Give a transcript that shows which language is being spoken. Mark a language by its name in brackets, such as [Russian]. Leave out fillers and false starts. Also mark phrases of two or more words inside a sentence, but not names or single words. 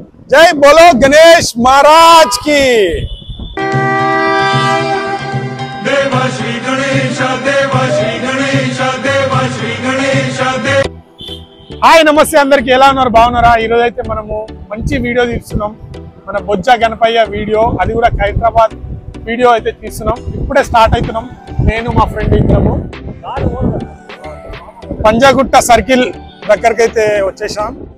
[Hindi] जय बोलो गणेश महाराज की। देव श्री गणेश देव श्री गणेश देव श्री गणेश देव। [Telugu] హాయ్ నమస్తే అందరికీ ఎలా ఉన్నారు బాగున్నారా ఈ రోజు అయితే మనము మంచి వీడియో తీస్తున్నాం మన బొజ్జ గణపయ్య వీడియో అది కూడా హైదరాబాద్ వీడియో అయితే తీస్తున్నాం ఇప్పుడే స్టార్ట్ అవుతున్నాం నేను మా ఫ్రెండ్ ఇద్దరము పంజాగుట్ట సర్కిల్ దగ్గరికి అయితే వచ్చేసాం